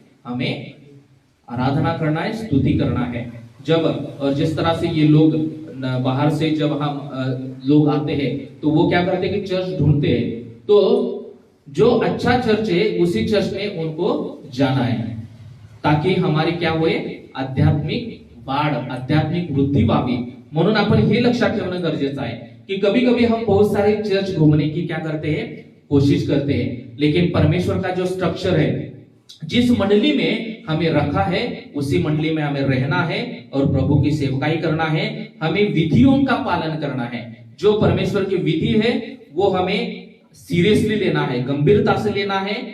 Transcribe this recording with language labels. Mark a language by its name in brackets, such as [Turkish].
[Hindi] हमें आराधना करना है, स्तुति करना है. जब, और जिस तरह से ये लोग बाहर से जब हम लोग आते हैं तो वो क्या करते हैं कि चर्च ढूंढते हैं. तो जो अच्छा चर्च है उसी चर्च में उनको जाना है, ताकि हमारी क्या हुए? [Marathi] आध्यात्मिक वाढ, आध्यात्मिक वृद्धी व्हावी. म्हणून आपण हे लक्षात ठेवणं गरजेचं आहे कि [Hindi] कभी कभी हम बहुत सारे चर्च घूमने की क्या करते हैं? कोशिश करते हैं. लेकिन परमेश्वर का जो स्ट्रक्चर है, जिस मंडली में हमें रखा है उसी मंडली में हमें रहना है और प्रभु की सेवकाई करना है. हमें विधियों का पालन करना है. जो परमेश्वर की विधि है वो हमें सीरियसली लेना है, गंभीरता से लेना है.